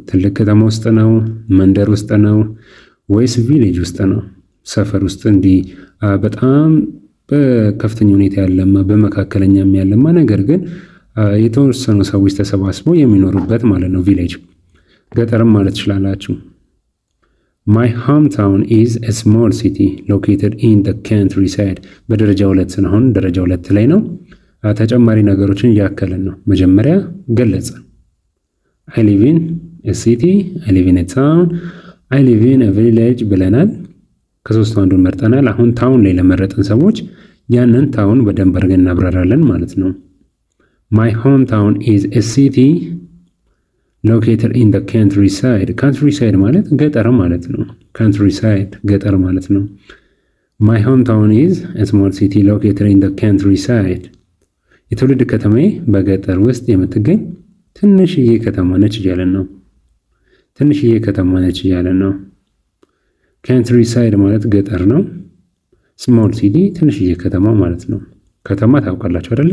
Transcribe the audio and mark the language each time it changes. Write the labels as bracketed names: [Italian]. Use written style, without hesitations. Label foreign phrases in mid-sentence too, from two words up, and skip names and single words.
[Amharic] ትልቅ ከተማ ውስጥ ነው? መንደር ውስጥ ነው? ወይስ ቪሌጅ ውስጥ ነው? ሰፈር ውስጥ እንዲህ በጣም በከፍተኛ ሁኔታ ያለማ በመካከለኛም ያለማ ነገር ግን የተወሰኑ ሰዎች ተሰባስበው የሚኖሩበት ማለት ነው ቪሌጅ። ገጠርም ማለት ትችላላችሁ። [English] My hometown is a small city located in the countryside። [Amharic] በደረጃ 2 ስንሆን ደረጃ 2 ላይ ነው። ተጨማሪ ነገሮችን እያከልን ነው። መጀመሪያ ገለጽን። [English] I live in a city, I live in a town, I live in a village [Amharic] ብለናል። ከሶስቱ አንዱን መርጠናል። አሁን ታውን ላይ ለመረጥን ሰዎች ያንን ታውን በደንብ አድርገን እናብራራለን ማለት ነው። [English] My hometown is a city located in the countryside። countryside [Amharic] ማለት ገጠር ማለት ነው። countryside ገጠር ማለት ነው። [English] My hometown is a small city located in the countryside። [Amharic] የትውልድ ከተማዬ በገጠር ውስጥ የምትገኝ ትንሽዬ ከተማ ነች እያለን ነው። ትንሽዬ ከተማ ነች እያለን ነው። ካንትሪ ሳይድ ማለት ገጠር ነው። [English] small city [Amharic] ትንሽዬ ከተማ ማለት ነው። ከተማ ታውቃላችሁ አይደለ?